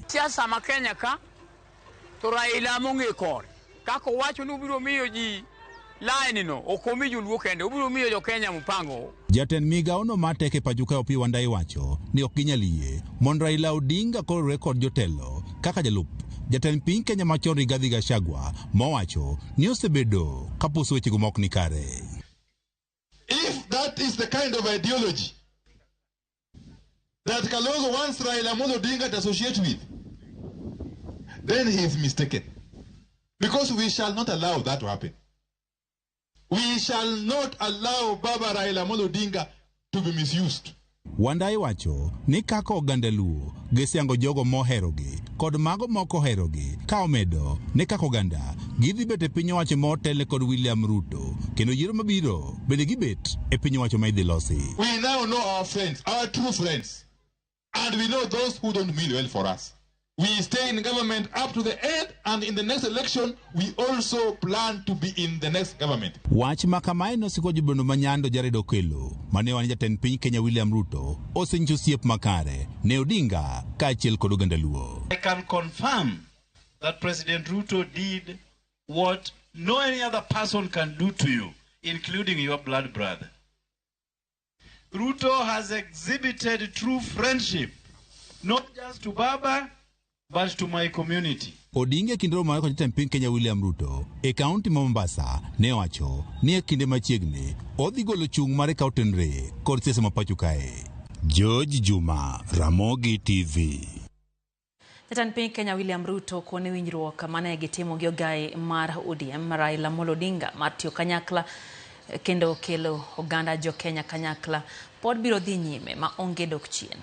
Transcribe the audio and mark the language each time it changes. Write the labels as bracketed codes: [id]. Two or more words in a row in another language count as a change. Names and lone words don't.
[luo] Siasa ma Kenya ka to Raila mong'e kore kako wacho ni ubiro miyo ji line no okomi joluo kende ubiro miyo jo Kenya mpango. Jatend migao no mateke pacho kae Opiyo Wandayi wacho ni ok ginyal yie mondo Raila Odinga koro rekod jotelo kaka jalup jatend piny Kenya machon Rigathi Gachagua mowacho ni osebedo kaposo wechego mok ni kare. [en] If that is the kind of ideology that Kalonzo wants Raila Amolo Odinga to associate with, then he is mistaken. Because we shall not allow that to happen. We shall not allow Baba Raila Amolo Odinga to be misused. [luo] Wandayi wacho ni kaka oganda Luo gisiango jogo moherogi kod mago moko herogi ka omedo ni kaka oganda gidhi bet e piny owacho motele kod William Ruto kendo yiero mabiro bende gibet e piny owacho ma idhi losi. [en] We now know our friends, our true friends, and we know those who don't mean well for us. We stay in government up to the end, and in the next election, we also plan to be in the next government. [luo] Wach makamae nosiko jubono manyando Jared Okelo, mane wani jatend piny Kenya William Ruto, osenyiso osiep makare ne Odinga kaachiel kod oganda Luo. [en] I can confirm that President Ruto did what no any other person can do to you, including your blood brother. Ruto has exhibited true friendship, not just to Baba, but to my community. [luo] Odinga kinde romo kod jatend piny Kenya William Ruto e kaunti ma Mombasa ne wacho ni e kinde machiegni odhi golo chung' mare ka otenre kod siasa ma pacho kae. George Juma, Ramogi TV. Jatend piny Kenya William Ruto kone winjruok mane gitimo gi ogai mar ODM Raila Amolo Odinga mar tiyo kanyakla kendo kelo oganda jo Kenya kanyakla pod biro dhi nyime ma onge dok chien.